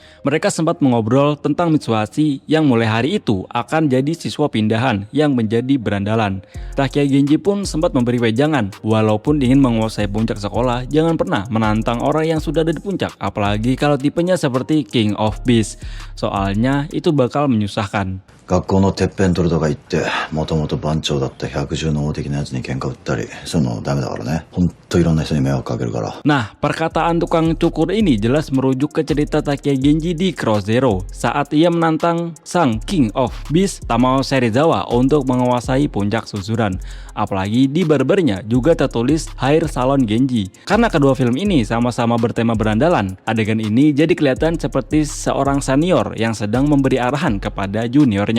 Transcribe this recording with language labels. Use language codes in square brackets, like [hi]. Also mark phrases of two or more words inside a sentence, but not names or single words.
[id] Mereka sempat mengobrol tentang Mitsuhashi yang mulai hari itu akan jadi siswa pindahan yang menjadi berandalan. Takeya Genji pun sempat memberi wejangan, walaupun ingin menguasai puncak sekolah, jangan pernah menantang orang yang sudah ada di puncak, apalagi kalau tipenya seperti [en] King of Beasts. [id] Soalnya itu bakal menyusahkan. [ja] 学校のてっぺん取るとか言ってもともと番長だった百獣の王的なやつに喧嘩売ったりそういうのダメだからね。ほんといろんな人に迷惑かけるから。 [id] Nah, perkataan tukang cukur ini jelas merujuk ke cerita Takeya Genji di Cross Zero saat ia menantang sang [en] King of Beasts [id] Tamao Serizawa untuk menguasai puncak susuran. Apalagi di barbernya juga tertulis Hair Salon Genji. Karena kedua film ini sama-sama bertema berandalan, adegan ini jadi kelihatan seperti seorang senior yang sedang memberi arahan kepada juniornya.